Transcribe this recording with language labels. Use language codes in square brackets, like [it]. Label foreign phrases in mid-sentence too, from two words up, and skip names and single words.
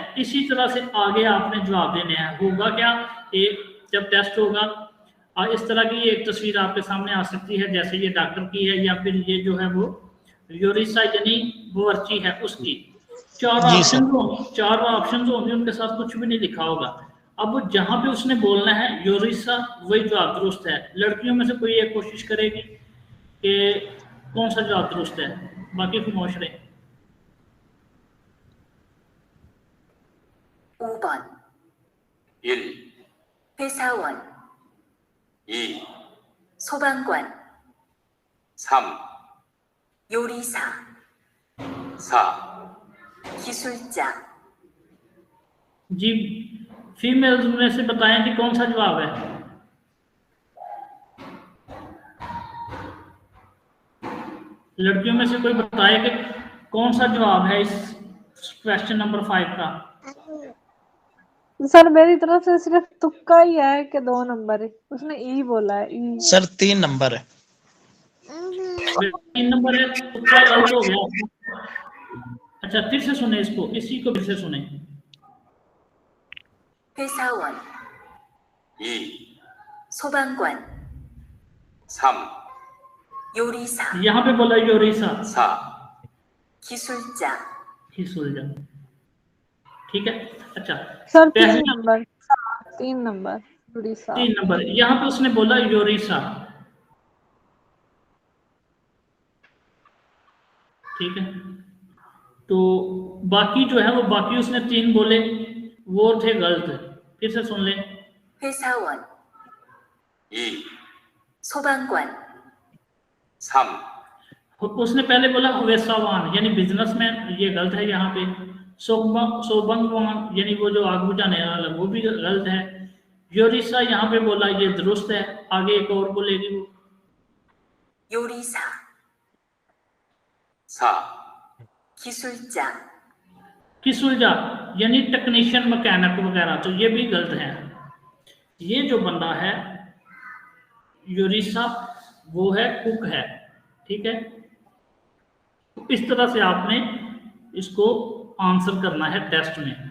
[ur] اسی طرح سے آگے آپ نے جواب دینے ہیں۔ ہوگا کیا، ایک جب ٹیسٹ ہوگا اس طرح کی ایک تصویر آپ کے سامنے آ سکتی ہے، جیسے یہ ڈاکٹر کی ہے، یا پھر یہ جو ہے وہ یوریسا یعنی باورچی ہے اس کی. چار آپشن ہوں گے، ان کے ساتھ کچھ بھی نہیں لکھا ہوگا. اب جہاں پے اس نے بولنا ہے یوریسا، وہی جواب درست ہے. لڑکیوں میں سے کوئی ایک کوشش کرے گی کہ کون سا جواب درست ہے، باقی خاموش رہے. [ko] 5번. 1. 회사원. 2. 소방관. 3. 요리사. 4. 기술자. [ur] جی فیمیلز میں سے بتائیں کہ کون سا جواب ہے. لڑکیوں میں سے کوئی بتائے کہ کون سا جواب ہے اس [en] question number [ur] 5 کا. سر میری طرف سے صرف تکا ہی ہے کہ 2 نمبر ہے، اس نے ای بولا ہے. ای سر 3 نمبر ہے. 3 نمبر ہے، تکا غلط ہو گیا. اچھا پھر سے سنے اس کو، اسی کو پھر سے سنے. [ko] 회사원. 2. 소방관. 3. 요리사. [ur] یہاں پے بولا یوریسا. [ko] 4. 기술자. [ur] سلجھا۔ ٹھیک ہے، اچھا سر 3 پہلی نمبر، 3 نمبر اڑیسہ. 3 نمبر، یہاں پے اس نے بولا یوریسا۔ ٹھیک ہے، تو باقی جو ہے وہ باقی اس نے 3 بولے، وہ تھے غلط. پھر سے سن لے. [ko] 회사원. 2. 소방관. 3. [ur] اس نے پہلے بولا ویساوان یعنی بزنس مین، یہ غلط ہے. یہاں پے سوبنگوان یعنی وہ جو آگ بجھانے والا، وہ بھی غلط ہے. یوریسا یہاں پے بولا، یہ درست ہے. آگے ایک اور بولے گی وہ. [ko] 요리사. 4. 기술자. [ur] کسلجھا یعنی ٹیکنیشن، مکینک وغیرہ، تو یہ بھی غلط ہے. یہ جو بندہ ہے یوریسا، وہ ہے کک ہے. ٹھیک ہے، تو اس طرح سے آپ نے اس کو آنسر کرنا ہے ٹیسٹ میں.